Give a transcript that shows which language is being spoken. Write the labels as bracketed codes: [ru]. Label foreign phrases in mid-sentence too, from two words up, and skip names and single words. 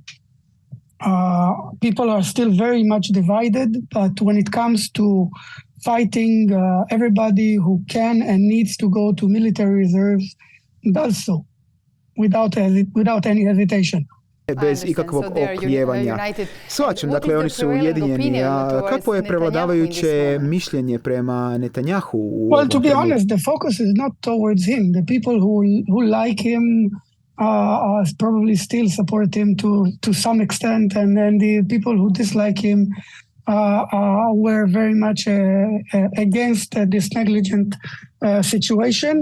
[en] People are still very much divided, but when it comes to fighting, everybody who can and needs to go to military reserves does so without any hesitation. [hr] Bez ikakvog oklijevanja. Shvaćam, dakle, oni su ujedinjeni. A kakvo je prevladavajuće mišljenje prema Netanjahu? [en] Well, to be honest, the focus is not towards him. The people who like him probably still support him to some extent, and then the people who dislike him were very much against this negligent situation.